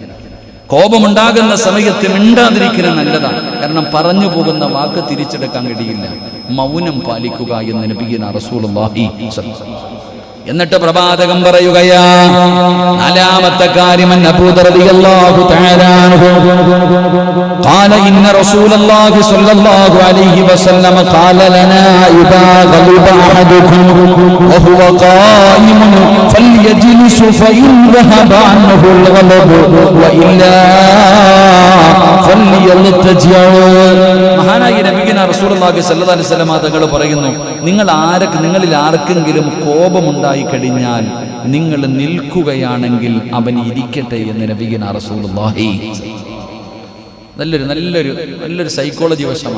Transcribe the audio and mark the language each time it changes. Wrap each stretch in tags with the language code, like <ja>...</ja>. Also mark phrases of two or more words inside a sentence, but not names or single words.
<ml>കോപമുണ്ടാകുന്ന സമയത്ത് മിണ്ടാതിരിക്കൽ നല്ലതാണ്. കാരണം പറഞ്ഞു പോകുന്ന വാക്ക് തിരിച്ചെടുക്കാൻ കഴിയില്ല. മൗനം പാലിക്കുക എന്ന്</ml> <ar>نبينا رسول الله صلى الله عليه وسلم.</ar> <ml>എന്നിട്ട് പ്രവാചകൻ പറയുകയാ, നാലാമത്തെ കാര്യം, അബൂ</ml> <ar>رضي الله تعالى عنه قال إن رسول الله صلى الله عليه وسلم قال لنا إذا غضب أحدكم وهو قائم فليجلس فإن ذهب عنه الغضب وإلا فليضطجع.</ar> <ml>മഹാനായ</ml> <ar>نبينا رسول الله صلى الله عليه وسلم</ar> <ml>തങ്ങൾ പറയുന്നു, നിങ്ങളിൽ ആർക്കെങ്കിലും കോപമുണ്ടായി കഴിഞ്ഞാൽ നിങ്ങൾ നിൽക്കുകയാണെങ്കിൽ അവൻ ഇരിക്കട്ടെ എന്ന്</ml> <ar>نبينا رسول الله.</ar> <ml>നല്ലൊരു സൈക്കോളജി വശമാണ്.</ml>